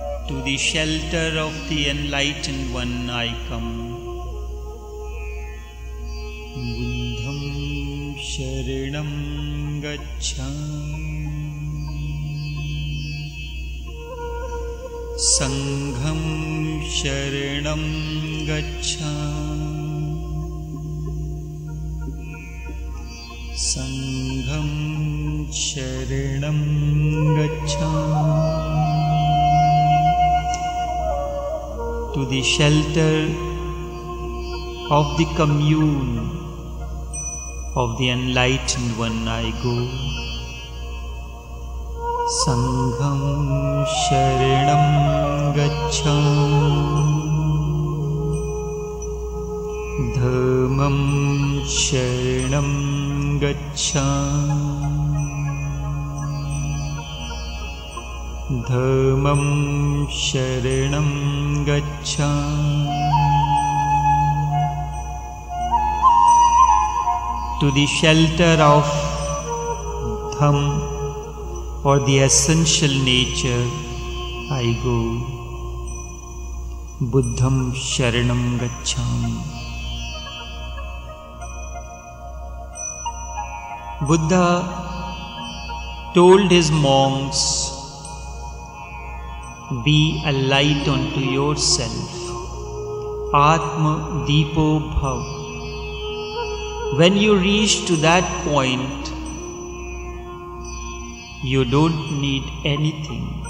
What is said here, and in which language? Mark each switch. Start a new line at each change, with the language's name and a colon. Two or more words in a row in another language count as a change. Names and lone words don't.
English: To the shelter of the enlightened one I come.
Pali: Buddham sharanam gacchami, Sangham sharanam gacchami, Sangham sharanam gacchami.
English: To the shelter of the commune of the enlightened one I go.
Pali: Sangham sharanam gacchami, Dhammam sharanam gacchami, Dhammam sharanam gacchami.
English: To the shelter of Dhamm, or the essential nature, I go.
Pali: Buddham sharanam gacchami.
English: Buddha told his monks, be a light unto yourself.
Sanskrit: Atma Deepo Bhav.
English: When you reach to that point, you don't need anything.